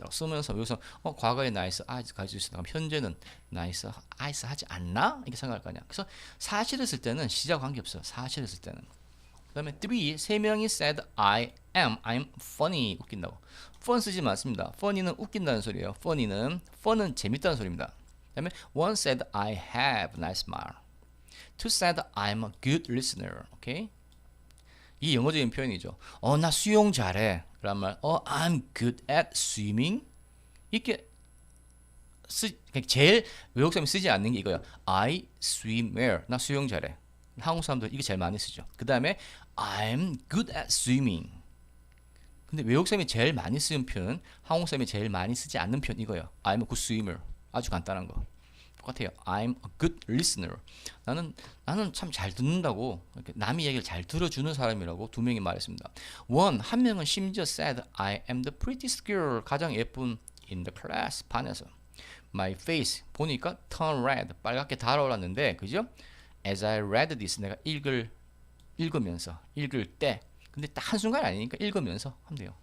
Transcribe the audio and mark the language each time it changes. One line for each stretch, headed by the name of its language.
Korean: 라고 쓰면서 여기서 과거에 nice eyes 가지고 있었다. 그럼 현재는 nice eyes 하지 않나? 이렇게 생각할 거 아니야. 그래서 사실을 쓸 때는 시작 관계없어요. 사실을 쓸 때는. 그 다음에 세 명이
English: said I'm funny.
Korean: 웃긴다고. fun 쓰지 않습니다. funny는 웃긴다는 소리예요. fun은 재밌다는 소리입니다. 그 다음에
English: one said I have nice smile. two said I'm a good listener.
Korean: 오케이? 이 영어적인 표현이죠. 나 수영 잘해. 그런 말.
English: I'm good at swimming.
Korean: 이렇게 제일 외국 사람이 쓰지 않는 게 이거야.
English: I swim well.
Korean: 나 수영 잘해. 한국 사람들 이게 제일 많이 쓰죠. 그 다음에 I'm good at swimming. 근데 외국 사람이 제일 많이 쓰는 표현, 한국 사람이 제일 많이 쓰지 않는 표현 이거예요.
English: I'm a good swimmer.
Korean: 아주 간단한 거. 똑같아요.
English: I'm a good listener.
Korean: 나는 참 잘 듣는다고. 이렇게 남의 얘기를 잘 들어주는 사람이라고 두 명이 말했습니다. 한 명은 심지어
English: said I am the prettiest girl.
Korean: 가장 예쁜
English: in the class. 반에서. My face. 보니까 turn red.
Korean: 빨갛게 달아올랐는데, 그죠?
English: As I read this.
Korean: 내가 읽으면서. 읽을 때. 근데 딱 한순간 아니니까 읽으면서 하면 돼요.